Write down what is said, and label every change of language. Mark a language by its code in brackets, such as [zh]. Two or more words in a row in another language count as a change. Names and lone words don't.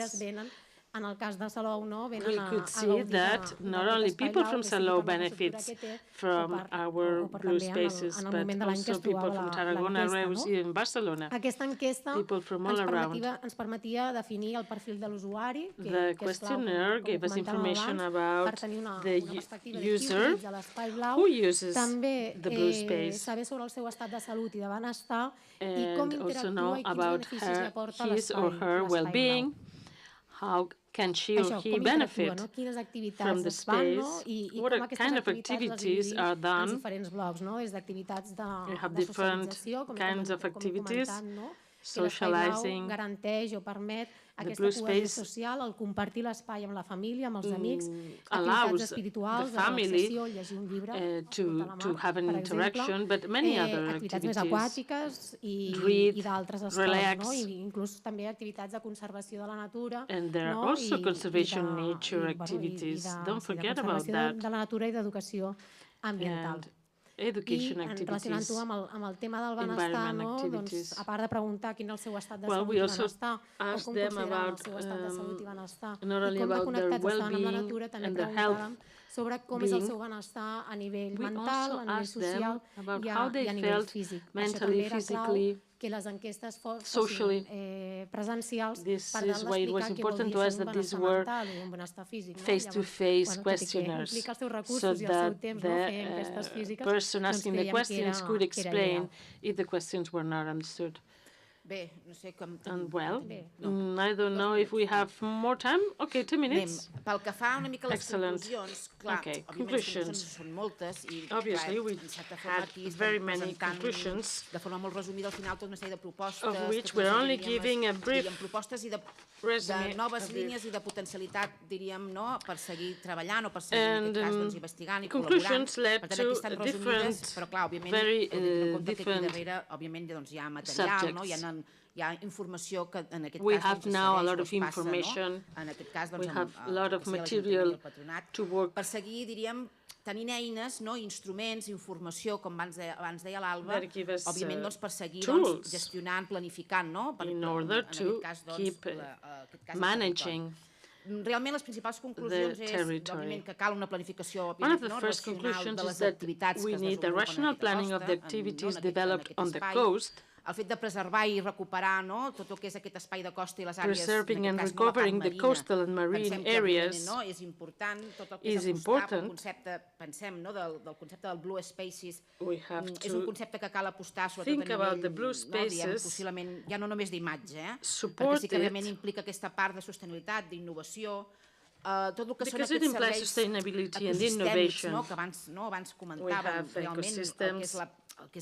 [ca] tenen En el cas de Salou, venen [en] we could see that not only people from Salou benefits from our blue spaces, but also people from Tarragona, Reus, even Barcelona. [ca] Aquesta enquesta ens permetia definir el perfil de l'usuari, [en] the questionnaire gave us information about the user who uses the blue space, [ca] saber sobre el seu estat de salut i de benestar i com interactua i quins beneficis li aporta [en] his or her well-being, how can she or he benefit from the space, what kind of activities are done. We have different kinds of activities, socializing, [ca] garanteix o permet [en] the [ca] aquesta [en] blue [ca] cohesió [en] space [ca] social, el compartir l'espai amb la família, amb els amics, [en] allows [ca] activitats espirituals, [en] the family [ca] relaxació, llegir un llibre, [en] to have an interaction, but many other [ca] activitats més [en] activities, [ca] aquàtiques i d'altres esports, [en] relax. [ca] I inclús també activitats de conservació de la natura. [en] And there are also conservation nature activities. Don't forget about that. [ca] De la natura i d'educació ambiental. [en] Education [ca] I relacionant-ho amb el tema del benestar, doncs, a part de preguntar quin és el seu estat de salut i benestar, o com consideren el seu estat de salut i benestar, i com de connectats estan amb la natura, també preguntàvem sobre com és el seu benestar a nivell mental, a nivell social i a nivell físic. Això també era clau que les enquestes fossin presencials per tal d'explicar què vol dir ser un benestar mental o un benestar físic. [en] Face-to-face questionnaires, so that the person asking the questions could explain if the questions were not understood. [ca] Bé, no sé com... [en] Well, I don't know if we have more time. Okay, 2 minutes. [ca] Pel que fa una mica a les conclusions, clar, òbviament les conclusions són moltes i, [en] obviously, we had very many conclusions, [ca] de forma molt resumida, al final, tota una sèrie de propostes, [en] of which we're only giving a brief [ca] propostes i de noves línies i de potencialitat, diríem, per seguir treballant o per seguir, en aquest cas, investigant i col·laborant. Per tant, aquí estan resumides, però, clar, òbviament, en compte que aquí darrere, òbviament, hi ha material, hi ha informació que en aquest cas [en] have now a lot of information. [ca] En aquest cas, [en] we have a lot of material to work. [ca] Per seguir, diríem, tenint eines, instruments, informació, com abans deia l'Alba, òbviament per seguir gestionant, planificant, [en] in order to keep managing [ca] realment les principals conclusions és òbviament que cal una planificació [en] one of the first conclusions is that we need a rational planning of the activities developed on the coast. [ca] El fet de preservar i recuperar tot el que és aquest espai de costa i les àrees, [en] preserving and recovering the coastal and marine areas [ca] és important. Tot el que és apostar pel concepte, pensem, del concepte del [en] blue spaces, [ca] és un concepte que cal apostar sobretot a nivell, possiblement, ja no només d'imatge, perquè sí que realment implica aquesta part de sostenibilitat, d'innovació, tot el que són aquests serveis ecosistèmics que abans comentàvem, realment el que és